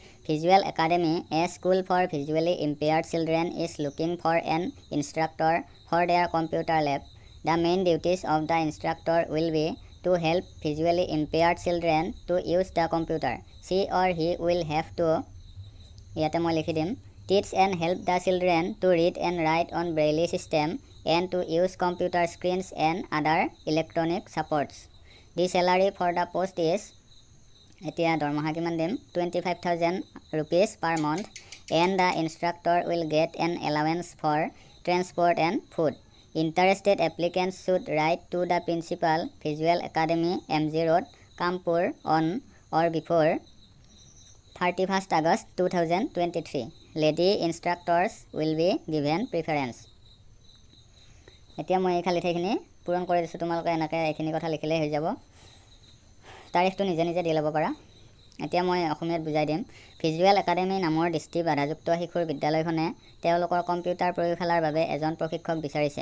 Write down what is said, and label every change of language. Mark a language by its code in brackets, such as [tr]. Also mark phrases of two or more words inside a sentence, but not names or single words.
[en] Visual Academy a school for visually impaired children is looking for an instructor for their computer lab. The main duties of the instructor will be to help visually impaired children to use the computer. She or he will have to, [as] ইয়াতে মই লিখি দিম, [en] teach and help the children to read and write on Braille system and to use computer screens and other electronic supports. The salary for the post is, [as] এতিয়া দৰমহা কিমান দিম? [en] 25,000 rupees per month and the instructor will get an allowance for transport and food. Interested applicants should write to the principal, Visual Academy, MG Road, Kanpur on or before 31st August 2023. Lady instructors will be given preference. [as] এতিয়া মই এই খালী ঠাইখিনি পূৰণ কৰি দিছোঁ। তোমালোকে এনেকৈ এইখিনি কথা লিখিলেই হৈ যাব। তাৰিখটো নিজে নিজে দি ল'ব পাৰা। এতিয়া মই অসমীয়াত বুজাই দিম। ভিজুৱেল একাডেমী নামৰ দৃষ্টি বাধাযুক্ত শিশুৰ বিদ্যালয়খনে তেওঁলোকৰ কম্পিউটাৰ প্ৰয়োগশালাৰ বাবে এজন প্ৰশিক্ষক বিচাৰিছে।